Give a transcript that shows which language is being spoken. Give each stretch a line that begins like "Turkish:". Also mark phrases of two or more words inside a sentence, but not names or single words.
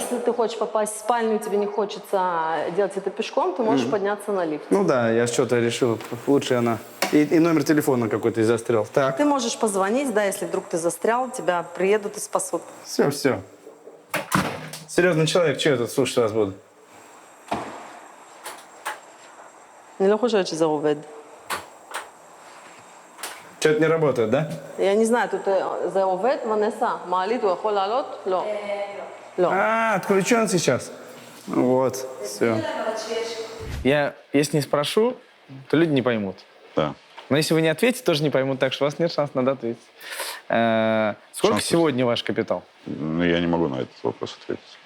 Russian: Если ты хочешь попасть в спальню, тебе не хочется делать это пешком, ты можешь подняться на лифт. Ну да, я что-то решил, лучше она. И номер телефона какой-то застрял. Так. Ты можешь позвонить, да, если вдруг ты застрял, тебя приедут и спасут. Все. Серьезный человек, что я тут слушать вас буду?
Hebrew: אני לא חושבת שזה עובד.
Russian: Что-то не работает, да? Я не знаю, тут
Hebrew: זה עובד, ונסה, מעלית הוא יכול לעלות? לא. לא.
Russian: Отключен сейчас. Вот, все. Я, если не спрошу, то люди не поймут. Да. Но если вы не ответите, тоже не поймут, так что у вас нет шанса, надо ответить. Сколько Шансов. сегодня ваш капитал? Ну, я не могу на этот вопрос ответить.